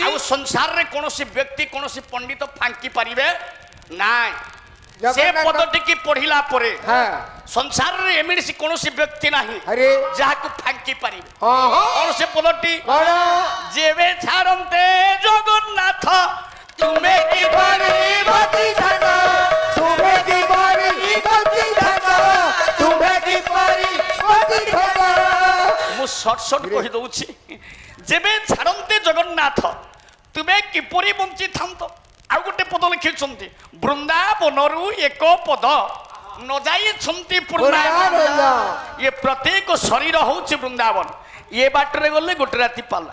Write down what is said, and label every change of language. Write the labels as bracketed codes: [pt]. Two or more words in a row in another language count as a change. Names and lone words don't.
[or] ଆଉ ସଂସାରରେ କୌଣସି ବ୍ୟକ୍ତି କୌଣସି ପଣ୍ଡିତ ଫାଙ୍କି ପାରିବେ ନାଇଁ ସେ ଜଗନ୍ନାଥ- ପଦଟିକି ପଢିଲା ପରେ हाँ ସଂସାରରେ ଏମିତି କୌଣସି ବ୍ୟକ୍ତି ନାହିଁ अरे ଯାହାକୁ ଫାଙ୍କି ପାରିବେ हाँ हाँ କଣ ସେ ପଦଟି कौन ଯେବେ ଛାଡ଼ନ୍ତେ ଜଗନ୍ନାଥ ତୁମେ किपरि बति धन तुम्हें किपरि बति धन तुम्हें किपरि बति धन ମୁଁ ସର୍ଟ ସର୍ଟ କହି ଦଉଛି ଯେବେ ଛାଡ଼ନ୍ତେ ଜଗନ୍ନାଥ ତୁମେ କିପରି ବଞ୍ଚିଥାନ୍ତ ଆଉ ଗୋଟେ ପଦ ଲେଖିଛନ୍ତି ବୃନ୍ଦାବନରୁ ଏକ ପଦ ନ ଯାଇଛନ୍ତି ବୃନ୍ଦାବନ। ଇଏ ପ୍ରତ୍ୟେକ ଶରୀର ହଉଛି ବୃନ୍ଦାବନ। ଇଏ ବାଟରେ ଗଲେ ଗୋଟେ ରାତି ପାଲା।